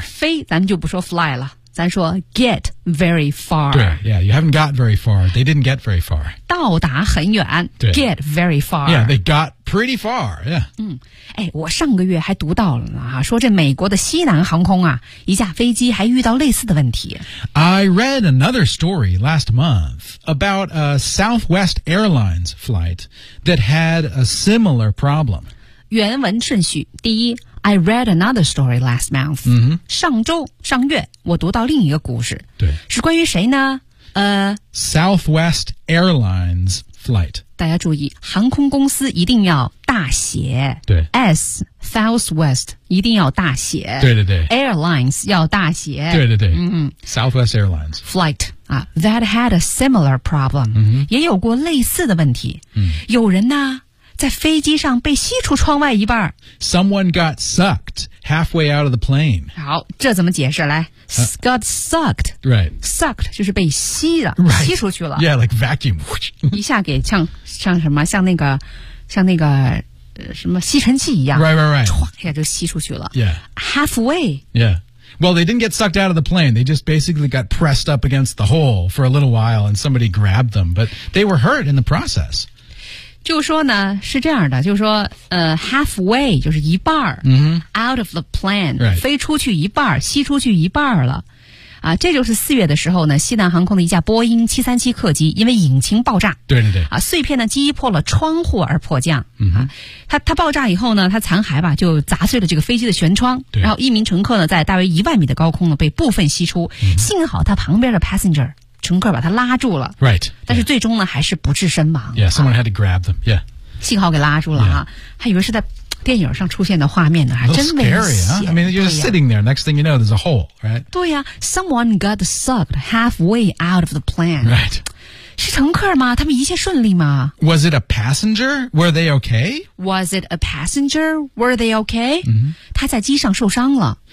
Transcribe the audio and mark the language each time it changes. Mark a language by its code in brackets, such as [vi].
[zh] 飞咱们就不说 fly 了。咱说 [en] get very far. [zh] 对 [en] yeah, you haven't got very far. They didn't get very far. [zh] 到达很远 [en] get very far. Yeah, they got pretty far. Yeah. [zh] 嗯，哎，我上个月还读到了呢，说这美国的西南航空啊，一架飞机还遇到类似的问题。 [en] I read another story last month about a Southwest Airlines flight that had a similar problem. [zh] 原文顺序，第一 [en] I read another story last month.、 Mm-hmm. [zh] 上月我读到另一个故事。对。是关于谁呢 [en] Southwest Airlines flight. [zh] 大家注意航空公司一定要大写。对。 S, Southwest, 一定要大写。对对对。 Airlines 要大写。对对对。嗯、 [en] Southwest Airlines. Flight. That had a similar problem.、 Mm-hmm. [zh] 也有过类似的问题。嗯、有人呢在飞机上被吸出窗外一半。 [en] Someone got sucked halfway out of the plane. [zh] 好，这怎么解释？来、 [en] got sucked. Right. [zh] Sucked 就是被吸了、 [en] right. [zh] 吸出去了。 [en] Yeah, like vacuum. [zh] 一下给像什么像那个什么吸尘器一样。 [en] Right, right, right. [zh] 一下就吸出去了。 [en] Yeah. Halfway. Yeah. Well, they didn't get sucked out of the plane. They just basically got pressed up against the hole for a little while and somebody grabbed them. But they were hurt in the process. [zh] 就说呢是这样的就说halfway 就是一半、 [en] mm-hmm. out of the plane、 right. [zh] 飞出去一半吸出去一半了啊，这就是四月的时候呢西南航空的一架波音737客机因为引擎爆炸对对对啊，碎片呢击破了窗户而迫降、 [en] mm-hmm. [zh] 啊、它爆炸以后呢它残骸吧就砸碎了这个飞机的舷窗对然后一名乘客呢在大约1万米的高空呢被部分吸出、 [en] mm-hmm. [zh] 幸好他旁边的 passenger乘客把他拉住了 [en] ，right， [zh] 但是最终呢、 [en] yeah. [zh] 还是不治身亡。 [en] Yeah, someone had to grab them. Yeah， [zh] 幸好给拉住了哈、 [en] yeah. [zh] 啊，还以为是在电影上出现的画面呢，还真危险。 [en] I mean, you're sitting there. Next thing you know, there's a hole, right？ [zh] 对呀、 [en] 啊、，someone got sucked halfway out of the plane. Right， [zh] 是乘客吗？他们一切顺利吗 [en] ？Was it a passenger? Were they okay? Was it a passenger? Were they okay？、 Mm-hmm. [zh] 他在机上受伤了。